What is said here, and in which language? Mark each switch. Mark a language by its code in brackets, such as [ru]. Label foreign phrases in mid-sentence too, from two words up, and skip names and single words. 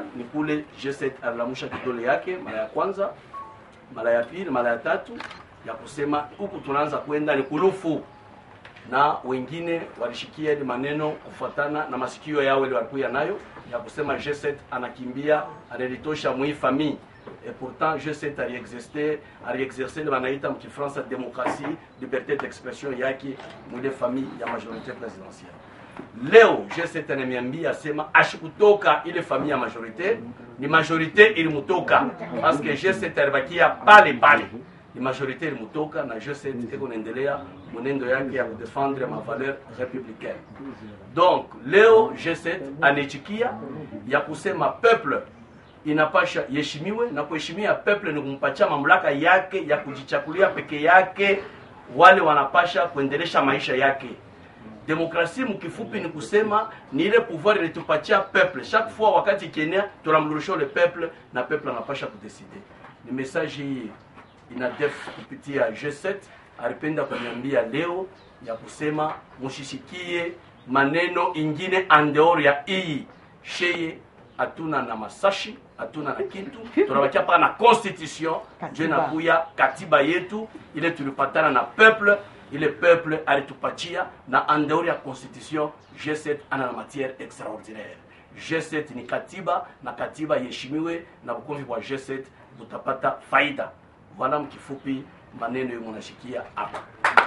[sw] Ni kule G7 alilamusha kidole yake mara ya kwanza, mara ya pili, mara ya tatu, ya kusema huku tunaanza kwenda ni kulufu. na wengine walishikia ile maneno kufuatana na masikio yao ile walikuwa nayo ya kusema G7 anakimbia analitosha mwi famille. [fr] Et pourtant [sw] G7 aliexercer le banaita mkifransa [fr] démocratie, liberté d'expression [sw] yake mwile famille ya [fr] majorité présidentielle. [sw] Leo G7 ananiambia asema ashikutoka ile famille ya majorité, ni majorité ilimutoka [fr] parce que [sw] G7 alibakia pale pale. Ni majorité ilimutoka na G7 iko naendelea mwenendo yake ya kudefendre [fr] ma valeur républicaine. [sw] Donc leo G7 anichikia ya kusema peuple inapasha yeshimiwe, na kuheshimia peuple ni kumpatia mamlaka yake ya kujichakulia peke yake, wale wanapasha kuendelesha maisha yake. Demokrasia mkifupi ni kusema ni ile pouvoir ilitupatia peuple. [fr] Chaque fois [sw] wakati kienea tunamrudishia [fr] le peuple [sw] na peuple anapasha kudecide. Ni message hii inadef kupitia G7 alipenda kuniambia leo ya kusema mushishikie maneno ingine andeori ya hii sheye. Hatuna na masashi, hatuna na kitu, tunabakia pa na constitution, je nakuya katiba yetu ile tulipatana na peuple, ile peuple alitupatia na andeori ya constitution. G7 ana na [fr] matière extraordinaire. [sw] G7 ni katiba na katiba yeshimiwe na bukomvi kwa G7 utapata faida. Voilà mkifupi maneno yunashikia hapa.